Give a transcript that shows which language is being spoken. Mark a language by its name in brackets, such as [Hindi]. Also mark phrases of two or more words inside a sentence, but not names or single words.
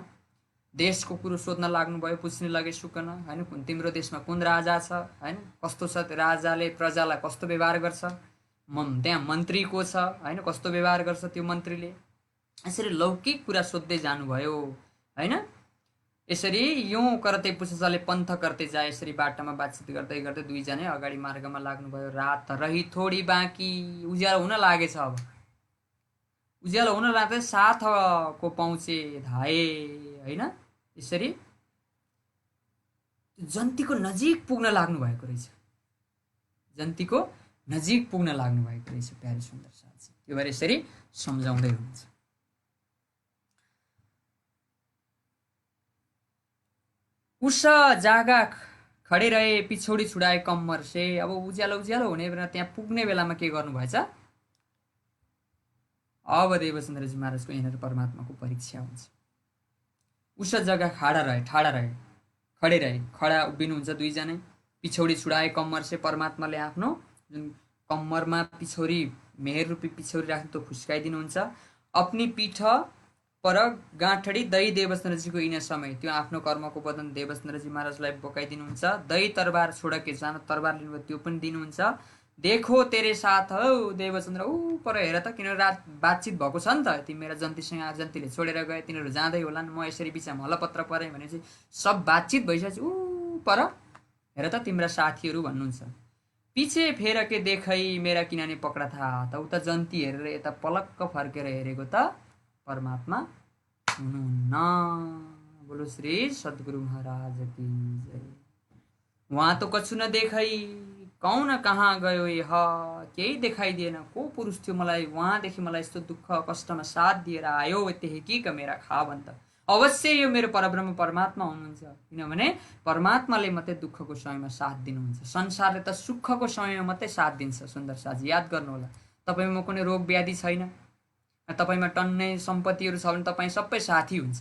[Nepali] देशको कुरो सोध्न लाग्नुभयो, पुछ्ने लगे सुकन होइन, तिम्रो देशमा कुन राजा छ होइन, कस्तो छ राजाले प्रजालाई कस्तो व्यवहार गर्छ, त्यहाँ मन्त्री को छ होइन, कस्तो व्यवहार गर्छ त्यो मन्त्रीले। यसरी लौकिक कुरा सोध्दै जानुभयो होइन। [Hindi] यसरी यूँ करते पुछ चले पन्थ करते जाए, [Nepali] यसरी बाटोमा बातचित गर्दै गर्दै दुईजनै अगाडि मार्गमा लाग्नुभयो। [Hindi] रात रही थोडी [Nepali] बाँकी, उज्यालो हुन लागेछ। अब उज्यालो हुन लाग्दै साथको पहुँचे धाए होइन। यसरी जन्तीको नजिक पुग्न लाग्नु भएको रहेछ, जन्तीको नजिक पुग्न लाग्नु भएको रहेछ। प्यारे सुन्दर साथी, त्यो भएर यसरी सम्झाउँदै हुनुहुन्छ। [Hindi] उस जागा खडे रहे पिछौडी छुडाए कम्मर से। [Nepali] अब उज्यालो उज्यालो हुने बेला, त्यहाँ पुग्ने बेलामा के गर्नुभएछ, अब देवचन्द्रजी महाराजको यहाँनिर परमात्माको परीक्षा हुन्छ। उस जग्गा ठाडा रहे खडा उभिनुहुन्छ दुईजनै, [Hindi] पिछौडी छुडाए कम्मर से [Nepali] परमात्माले आफ्नो जुन कम्मरमा पिछौरी मेहेर रूपी पिछौरी राख्नु त्यो फुस्काइदिनुहुन्छ। [Hindi] अपनी पीठ पर गाँठडी दही [Nepali] देवचन्द्रजीको यिन समय त्यो आफ्नो कर्मको बदन देवचन्द्रजी महाराजलाई बोकाइदिनुहुन्छ। दही तरबार छोडके सानो तरबार लिनुभयो त्यो पनि दिनुहुन्छ। [Hindi] देखो तेरे साथ हौ [Nepali] देवचन्द्र, ऊ पर हेर त, किनभने रात बातचित भएको छ नि त, तिमी मेरा जन्तीसँग जन्तीले छोडेर गए, तिनीहरू जाँदै होलान्, म यसरी बिचमा हलपत्र परेँ भनेपछि सब बातचित भइसकेपछि ऊ पर हेर त तिम्रा साथीहरू भन्नुहुन्छ। [Hindi] पिछे फेर के देखै मेरा [Nepali] किनभने पक्रा था, त उता जन्ती हेरेर यता पलक्क फर्केर हेरेको त परमात्मा हुनुहुन्न। [Hindi] बोलो श्री सद्गुरु महाराज की जय। वहाँ तो कछु न देखै, कौन कहाँ गयो यह, [Nepali] केही देखाइदिएन, को पुरुष थियो मलाई वहाँदेखि मलाई यस्तो दुःख कष्टमा साथ दिएर आयो, त्यही कि मेरा खा भन्छ। अवश्य यो मेरो परब्रह्म परमात्मा हुनुहुन्छ, किनभने परमात्माले मात्रै दुःखको समयमा साथ दिनुहुन्छ। संसारले त सुखको समयमा मात्रै साथ दिन्छ। सुन्दर साथी याद गर्नुहोला, तपाईँमा कुनै रोग व्याधि छैन, तपाईँमा टन्नै सम्पत्तिहरू छ भने तपाईँ सबै साथी हुन्छ।